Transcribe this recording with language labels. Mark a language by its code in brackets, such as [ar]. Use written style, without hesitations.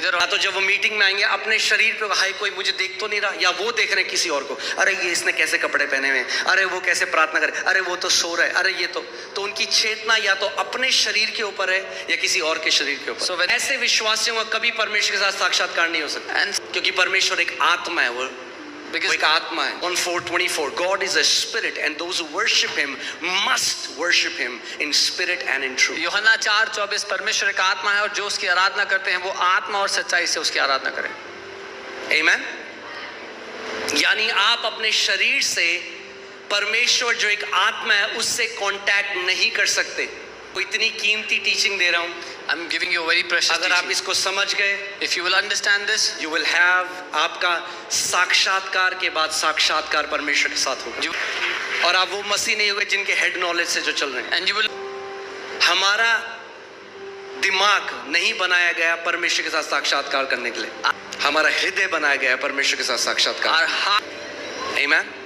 [hi] या तो जब वो मीटिंग में आएंगे अपने शरीर पे, हाय कोई मुझे देख तो नहीं रहा, या वो देख रहे हैं किसी और को, अरे ये इसने कैसे कपड़े पहने हुए, अरे वो कैसे प्रार्थना करे, अरे वो तो सो रहा है, अरे ये तो उनकी चेतना या तो अपने शरीर के ऊपर है या किसी और के शरीर के ऊपर। ऐसे विश्वासियों का कभी परमेश्वर के साथ साक्षात्कार नहीं हो सकता, क्योंकि परमेश्वर एक आत्मा है, वो एक आत्मा है। [en] 1:4:24 God is a spirit and those who worship him must worship him in spirit and in truth। [hi] यूहन्ना 4:24 परमेश्वर एक आत्मा है और जो उसकी आराधना करते हैं वो आत्मा और सच्चाई से उसकी आराधना करें। आमीन। यानी आप अपने शरीर से परमेश्वर जो एक आत्मा है उससे कांटेक्ट नहीं कर सकते। तो इतनी कीमती टीचिंग दे रहा हूं, [en] I'm giving you a very precious [hi] अगर आप इसको समझ गए, [en] if you will understand this, you will have, [hi] आपका साक्षात्कार के बाद साक्षात्कार परमेश्वर के साथ होगा, और आप वो मसीह नहीं होंगे जिनके हेड नॉलेज से जो चल रहे हैं। [en] and you will, [hi] हमारा दिमाग नहीं बनाया गया परमेश्वर के साथ साक्षात्कार करने के लिए, हमारा हृदय बनाया गया परमेश्वर के साथ साक्षात्कार। आमीन।